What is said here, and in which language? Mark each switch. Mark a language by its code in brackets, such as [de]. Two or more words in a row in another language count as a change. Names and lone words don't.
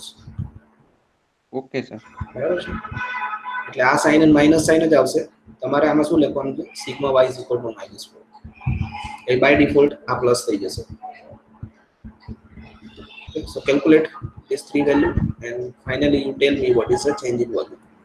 [en] Okay, sir. [gu] બરાબર છે એટલે આ સાઇન અને [en] minus sign [gu] જ આવશે તમારે આમાં શું લખવાનું છે સિગ્મા y [en] is equal to [gu] -4 એ [en] by default [gu] આ પ્લસ થઈ જશે. [en] Okay, so calculate these three value and finally you tell me what is the change in volume.